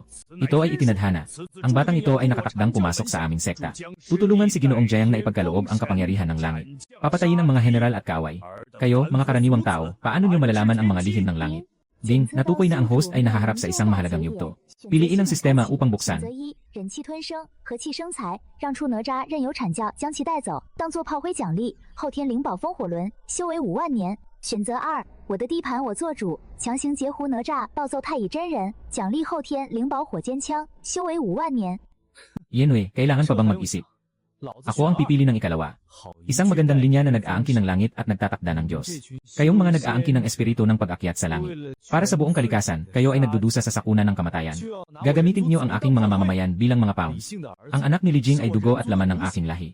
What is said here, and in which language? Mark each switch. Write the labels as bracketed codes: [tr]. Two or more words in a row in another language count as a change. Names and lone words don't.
[tl] Ito ay itinadhana. Ang batang ito ay nakatakdang pumasok sa aming sekta. Tutulungan si Ginoong Jayang na ipagkaloob ang kapangyarihan ng langit. Papatayin ang mga general at kaaway. Kayo, mga karaniwang tao, paano nyo malalaman ang mga lihim ng langit? Ding, natukoy na ang host ay nakaharap sa isang mahalagang yugto. Piliin ang sistema upang buksan. [zh] 择一，忍气吞声，和气生财，让出哪吒任由阐教将其带走，当做炮灰奖励。后天灵宝烽火轮，修为5万年。选择二，我的地盘我做主，强行截胡哪吒暴揍太乙真人，奖励后天灵宝火尖枪，修为5万年。 [tl] Yenwei, kailangan pa bang mag-isip? Ako ang pipili ng ikalawa. Isang magandang linya na nag-aangkin ng langit at nagtatakda ng Diyos. Kayong mga nag-aangkin ng espiritu ng pag-akyat sa langit. Para sa buong kalikasan, kayo ay nagdudusa sa sakuna ng kamatayan. Gagamitin niyo ang aking mga mamamayan bilang mga pounds. Ang anak ni Li Jing ay dugo at laman ng aking lahi.